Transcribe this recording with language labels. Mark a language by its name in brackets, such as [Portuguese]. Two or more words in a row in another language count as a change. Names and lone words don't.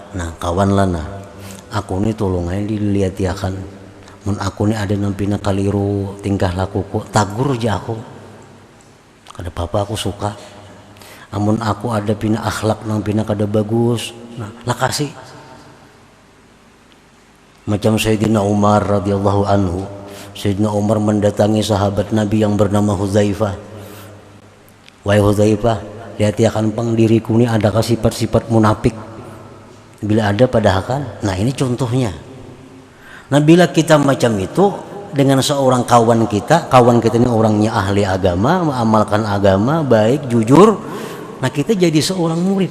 [Banjar] Nah, kawan lana aku ini tolong aja dilihat ya kan, mun aku ini ada nampina kaliru tingkah lakuku, tagur aja aku kada apa-apa, aku suka. Amun aku ada pina akhlak nampina kada bagus, nah lah kasih. [Indonesian] Macam Sayyidina Umar radhiyallahu anhu. Sayyidina Umar mendatangi sahabat Nabi yang bernama Hudzaifah. Wahai Hudzaifah, lihat ya kan pang diriku ini adakah sifat-sifat munafik? [Banjar] Bila ada padahal kan. Nah, ini contohnya. [Indonesian] Nah, bila kita macam itu dengan seorang kawan kita ini orangnya ahli agama, mengamalkan agama, baik, jujur, nah kita jadi seorang murid.